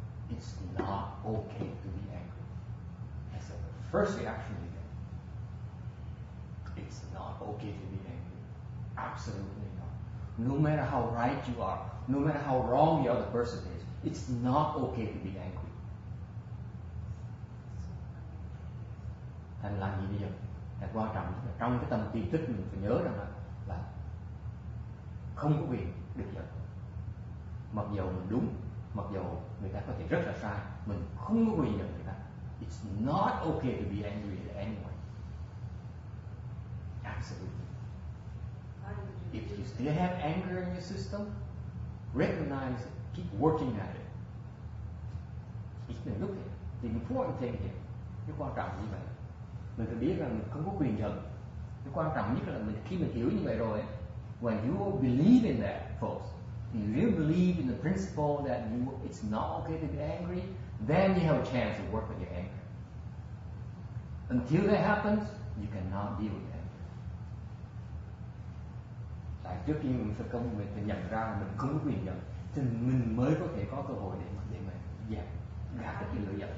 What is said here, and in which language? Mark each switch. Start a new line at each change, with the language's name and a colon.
English: It's not okay to be angry. That's the first reaction you get. It's not okay to be angry. Absolutely not. No matter how right you are, no matter how wrong the other person is, it's not okay to be angry.
Vietnamese: Thành làm gì bây giờ? Là quan trọng trong cái tâm tiềm thức mình phải nhớ rằng là không có quyền được giận. Mặc dù mình đúng, mặc dù người ta có thể rất là sai, mình không có quyền giận người ta.
English: It's not okay to be angry at anyone. Absolutely. If you still have anger in your system, recognize it, keep working at it. Look at the important thing here.
Vietnamese: Cái quan trọng như vậy. Mình phải biết rằng mình không có quyền giận. Cái quan trọng nhất là khi mình hiểu như vậy rồi,
English: when you believe in that, folks, you really believe in the principle that it's not okay to be angry, then you have a chance to work with your anger. Until that happens, you cannot deal with anger.
Vietnamese: lại trước khi mình phải công mình phải nhận ra là mình không có quyền giận, thì mình mới có thể có cơ hội để mà gạt được cái lửa giận.